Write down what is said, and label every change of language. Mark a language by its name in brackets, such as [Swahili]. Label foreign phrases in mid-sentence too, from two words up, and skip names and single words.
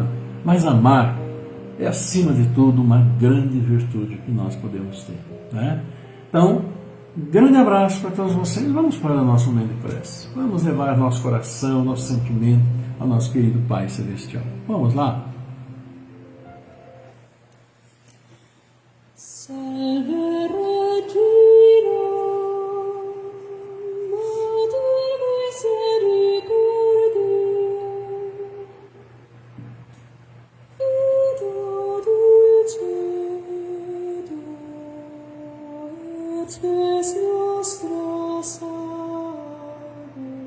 [Portuguese] Mas amar é, acima de tudo, uma grande virtude que nós podemos ter. Né? Então, um grande abraço para todos vocês. Vamos para o nosso momento de prece. Vamos levar nosso coração, nosso sentimento ao nosso querido Pai Celestial. Vamos lá? [Latin] Salve Regina, Madre Misericordiae, Vita dulcedo, et spes nostra salve.